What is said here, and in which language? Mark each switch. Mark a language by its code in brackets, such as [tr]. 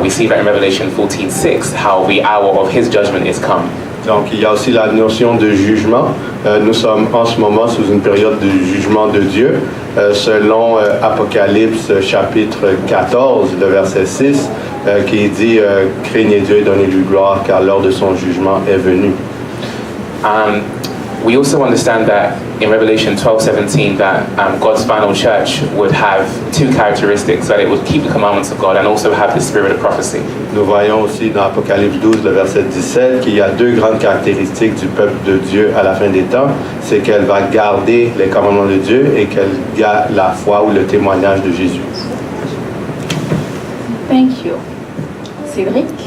[en] We see that in Revelation 14:6, how the hour of his judgment is come. [fr] Donc, il y a aussi la notion de jugement. Nous sommes en ce moment sous une période de jugement de Dieu. Selon Apocalypse chapitre 14, le verset 6, qui dit « Craignez Dieu et donnez-lui gloire, car l'heure de son jugement est venue. » [en] We also understand that in Revelation 12:17 that God's final church would have two characteristics, that it would keep the commandments of God and also have the spirit of prophecy. [fr] Nous voyons aussi dans Apocalypse 12, le verset 17, qu'il y a deux grandes caractéristiques du peuple de Dieu à la fin des temps. C'est qu'elle va garder les commandements de Dieu et qu'elle garde la foi ou le témoignage de Jésus. [en] Thank you. Cédric?